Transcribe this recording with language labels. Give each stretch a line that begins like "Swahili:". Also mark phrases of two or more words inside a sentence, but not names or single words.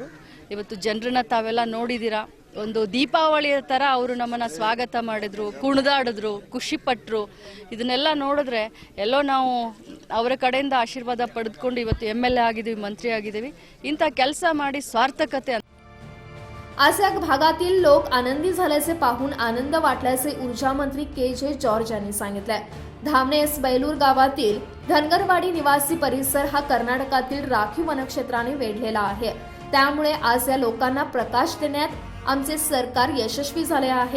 Kannada: ಇವತ್ತು ಜನರನ್ನ ತಾವೆಲ್ಲ ನೋಡಿದ್ದೀರಾ, ಒಂದು ದೀಪಾವಳಿಯ ಥರ ಅವರು ನಮ್ಮನ್ನು ಸ್ವಾಗತ ಮಾಡಿದ್ರು, ಕುಣಿದಾಡಿದ್ರು, ಖುಷಿಪಟ್ಟರು। ಇದನ್ನೆಲ್ಲ ನೋಡಿದ್ರೆ ಎಲ್ಲೋ ನಾವು ಅವರ ಕಡೆಯಿಂದ ಆಶೀರ್ವಾದ ಪಡೆದುಕೊಂಡು ಇವತ್ತು MLA ಆಗಿದ್ದೀವಿ, ಮಂತ್ರಿ ಆಗಿದ್ದೀವಿ। ಇಂಥ ಕೆಲಸ ಮಾಡಿ ಸಾರ್ಥಕತೆ।
Marathi: आज या भागातील लोक आनंदी झाल्याचे पाहून आनंद वाटल्याचे ऊर्जा मंत्री के.जे. जॉर्ज यांनी सांगितले। धामणे एस बैलूर गावातील धनगरवाडी निवासी परिसर हा कर्नाटकातील राखीव वनक्षेत्राने वेढलेला आहे। त्यामुळे आज या लोकांना प्रकाश देण्यात आमचे सरकार यशस्वी झाले आहे।